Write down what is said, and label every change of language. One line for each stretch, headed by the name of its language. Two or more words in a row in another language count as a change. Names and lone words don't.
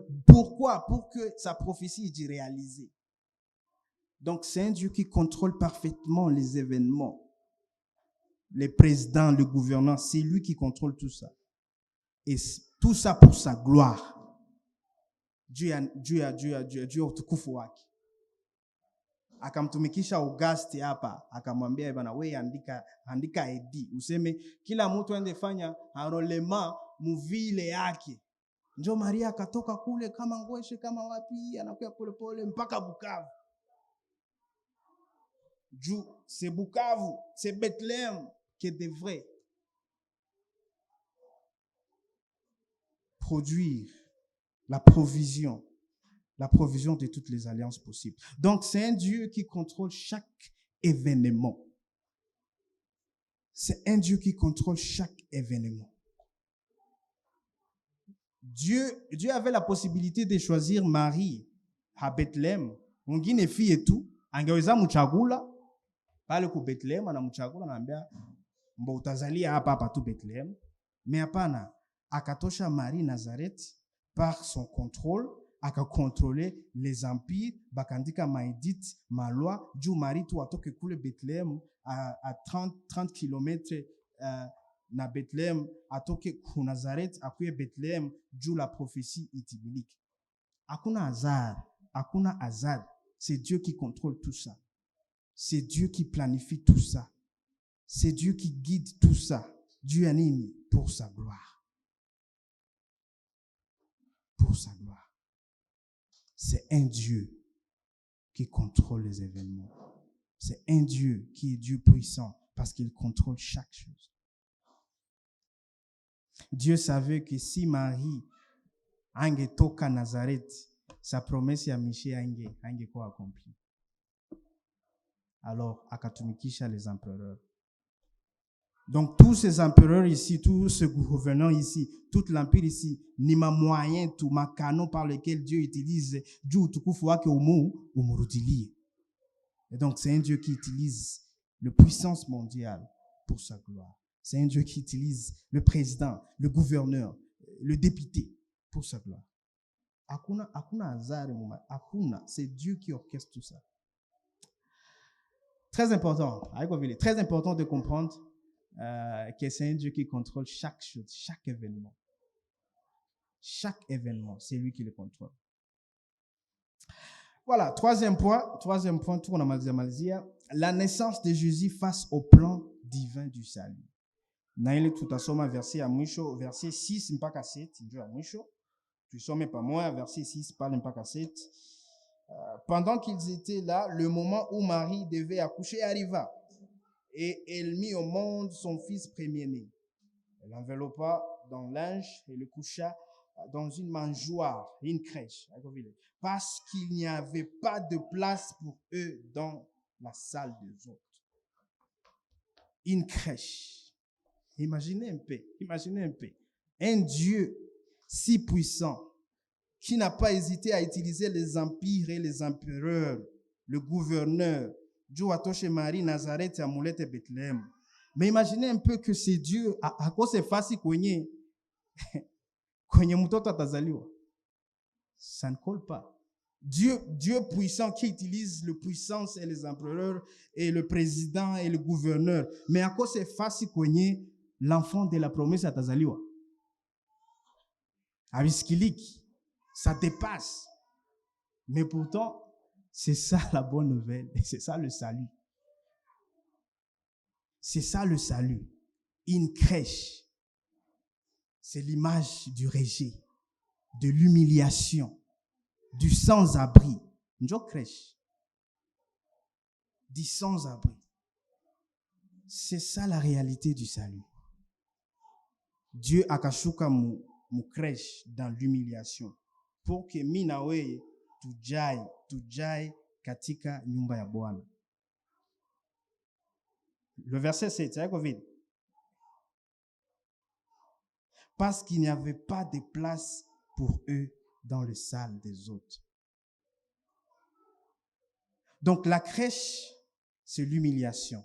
French: Pourquoi? Pour que sa prophétie soit réalisée. Donc c'est un Dieu qui contrôle parfaitement les événements. Les présidents, le gouverneur, c'est lui qui contrôle tout ça. Et tout ça pour sa gloire.
Swahili: Dieu utukufu wake. Akamtumikisha Auguste hapa, akamwambia bana wewe andika edi useme kila mtu aende fanya enrôlement muvile yake. Njo Maria akatoka kule kama Ngweshe kama wapi anakuya pole mpaka Bukavu.
French: C'est Bukavu, c'est Bethléem qui devrait produire la provision de toutes les alliances possibles. Donc, c'est un Dieu qui contrôle chaque événement. C'est un Dieu qui contrôle chaque événement. Dieu avait la possibilité de choisir Marie à Bethléem. Mwingine fille et tout,
Swahili: angeweza mchagula pale ku Bethléem na mchagula naambia mbo utazalia hapa tu Bethléem.
French: Mais
Swahili: hapana, akatosha
French: Marie Nazareth par son contrôle.
Swahili: Aka
French: contrôler les empires,
Swahili: bakandika maedit, ma loi, juu Marie tu atoke kule Bethléem
French: à 30 km
Swahili: na Bethléem, atoke ku Nazareth, akuye Bethléem, juu
French: la prophétie
Swahili: itimilike. Hakuna hasard.
French: C'est Dieu qui contrôle tout ça. C'est Dieu qui planifie tout ça. C'est Dieu qui guide tout ça. Dieu anime pour sa gloire. Pour sa gloire. C'est un Dieu qui contrôle les événements. C'est un Dieu qui est Dieu puissant parce qu'il contrôle chaque chose. Dieu savait que si Marie angetoka Nazareth, sa promesse
Swahili: ya Michée angekuwa
French: accomplie. Alors, akatumikisha les empereurs. Donc, tous ces empereurs ici, tous ces gouverneurs ici, tout l'empire ici,
Swahili: ni ma
French: moyen, tout ma canon par lequel Dieu utilise,
Swahili: Dieu utukufu wake umurudilie.
French: Et donc, c'est un Dieu qui utilise la puissance mondiale pour sa gloire. C'est un Dieu qui utilise le président, le gouverneur, le député pour sa gloire. Hakuna hasard, c'est Dieu qui orchestre tout ça. Très important, très important de comprendre que c'est un Dieu qui contrôle chaque chose, chaque événement. Chaque événement, c'est lui qui le contrôle. Voilà, troisième point, tout on a Malzia, la naissance de Jésus face au plan divin du salut.
Swahili: Naile tutasoma verset ya mwisho, verset 6 mpaka 7, ndio ya mwisho. Tusome pamoja verset 6 pale mpaka 7.
French: Pendant qu'ils étaient là, le moment où Marie devait accoucher arriva. Et elle mit au monde son fils premier-né. Elle l'enveloppa dans linge et le coucha dans une mangeoire, une crèche, parce qu'il n'y avait pas de place pour eux dans la salle des hôtes. Une crèche. Imaginez un peu. Un Dieu si puissant qui n'a pas hésité à utiliser les empires et les empereurs, le gouverneur, Dieu a touché Marie, Nazareth, Amoulet et Bethléem. Mais imaginez un peu que c'est Dieu
Swahili: akose fasi kwenye mtoto atazaliwa.
French: Ça ne colle pas. Dieu puissant qui utilise le puissance et les empereurs et le président et le gouverneur. Mais
Swahili: akose fasi kwenye
French: l'enfant de la promesse atazaliwa. Abiskiliki, ça dépasse. Mais pourtant, c'est ça la bonne nouvelle. Et c'est ça le salut. C'est ça le salut. Une crèche, c'est l'image du rejet, de l'humiliation, du sans-abri. Une crèche, du sans-abri. C'est ça la réalité du salut.
Swahili: Dieu akashuka mu
French: crèche dans l'humiliation pour que
Swahili: minawe tujai katika nyumba ya Bwana.
French: Le verset 7, c'est Covid. Parce qu'il n'y avait pas de place pour eux dans les salles des hôtes. Donc la crèche, c'est l'humiliation.